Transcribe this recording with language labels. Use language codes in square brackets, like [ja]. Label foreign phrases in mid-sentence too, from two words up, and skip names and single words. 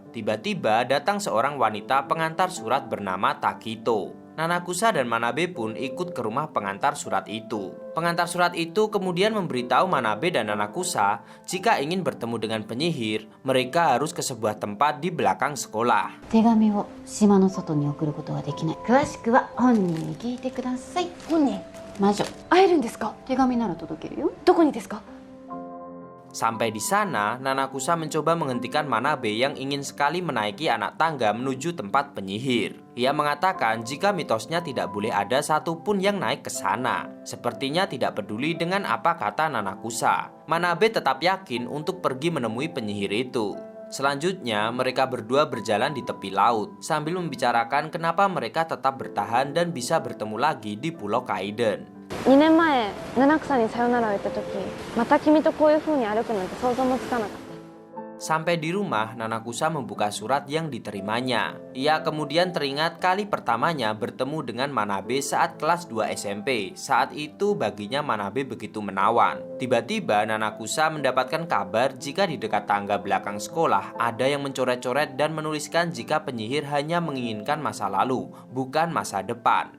[id] Tiba-tiba datang seorang wanita pengantar surat bernama Takito. Nanakusa dan Manabe pun ikut ke rumah pengantar surat itu. Pengantar surat itu kemudian memberitahu Manabe dan Nanakusa jika ingin bertemu dengan penyihir, mereka harus ke sebuah tempat di belakang sekolah. [ja] 手紙を島の外に送ることはできない。詳しくは本人に聞いてください。本人魔女。会えるんですか？手紙なら届けるよ。どこにですか？ [id] Sampai di sana, Nanakusa mencoba menghentikan Manabe yang ingin sekali menaiki anak tangga menuju tempat penyihir. Ia mengatakan jika mitosnya tidak boleh ada satupun yang naik ke sana. Sepertinya tidak peduli dengan apa kata Nanakusa. Manabe tetap yakin untuk pergi menemui penyihir itu. Selanjutnya, mereka berdua berjalan di tepi laut sambil membicarakan kenapa mereka tetap bertahan dan bisa bertemu lagi di Pulau Kaiden. [ja] 2 年前七草にさよならを言った時、また君とこういう風に歩くなんて想像もつかなかった。 [id] Sampai di rumah, Nanakusa membuka surat yang diterimanya. Ia kemudian teringat kali pertamanya bertemu dengan Manabe saat kelas 2 SMP. Saat itu baginya Manabe begitu menawan. Tiba-tiba Nanakusa mendapatkan kabar jika di dekat tangga belakang sekolah ada yang mencoret-coret dan menuliskan jika penyihir hanya menginginkan masa lalu, bukan masa depan.